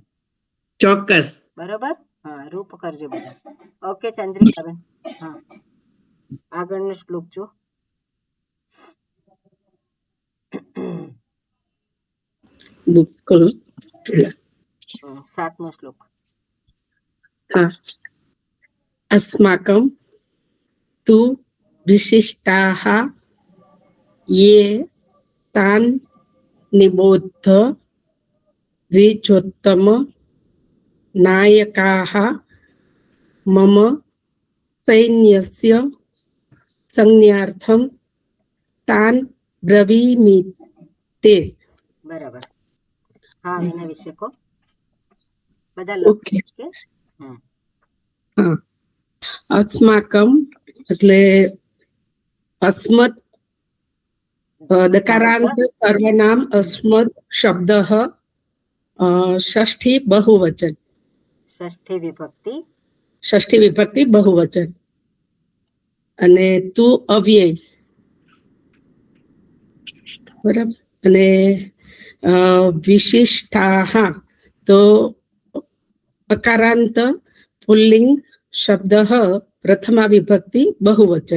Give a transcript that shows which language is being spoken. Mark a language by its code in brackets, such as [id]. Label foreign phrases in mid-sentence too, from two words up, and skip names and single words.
[gu] ચોક્કસ. બરોબર. હા, રૂપ કરજો બધા. ઓકે ચંદ્રિકાબેન. હા, આગળનો શ્લોક જો. સાતમો શ્લોક. [sa] अस्माकं तु विशिष्टाः ये तान् निबोध्य द्विजोत्तम नायकाः मम सैन्यस्य संज्ञार्थं तान् ब्रवीमि ते. [gu] બરાબર. હા, એના વિશે કહો બધા. ઓકે. કે [sa] अस्माकं એટલે अस्मत् दकारान्त सर्वनाम अस्मत् शब्दः षष्ठी बहुवचन. षष्ठी विभक्ति बहुवचन. [gu] અને તું અવ્યય. બરાબર. અને વિશિષ્ટાહ તો અકારાંત પુલ્લિંગ શબ્દ પ્રથમા વિભક્તિ બહુવચન.